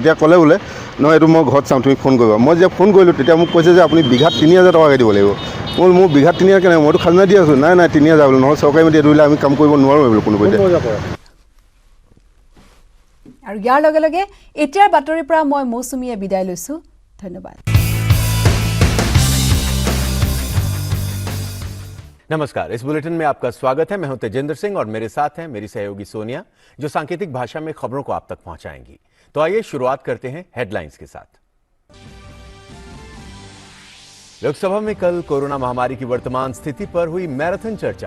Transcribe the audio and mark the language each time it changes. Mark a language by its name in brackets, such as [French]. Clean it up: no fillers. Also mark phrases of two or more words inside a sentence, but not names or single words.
[Assamese] তেতিয়া ক'লে বোলে নহয় এইটো মই ঘৰত চাম, তুমি ফোন কৰিবা। মই যেতিয়া ফোন কৰিলোঁ তেতিয়া মোক কৈছে যে আপুনি বিঘাত 3,000 টকাকৈ দিব লাগিব। মই মোৰ বিঘাত 3,000 কেনেকৈ, মইতো খাজনা দি আছোঁ। নাই 3,000 বোলে, নহয় চৰকাৰী মাটি এইটো আমি কাম কৰিব নোৱাৰোঁ বোলো কোনো পধ্যে। আৰু ইয়াৰ লগে লগে এতিয়াৰ বাতৰিৰ পৰা মই মৌচুমীয়ে বিদায় লৈছোঁ। ধন্যবাদ। [Hindi] नमस्कार, इस बुलेटिन में आपका स्वागत है। मैं हूं तेजेंद्र सिंह और मेरे साथ हैं मेरी सहयोगी सोनिया, जो सांकेतिक भाषा में खबरों को आप तक पहुंचाएंगी। तो आइए शुरुआत करते हैं हेडलाइंस के साथ। लोकसभा में कल कोरोना महामारी की वर्तमान स्थिति पर हुई मैराथन चर्चा।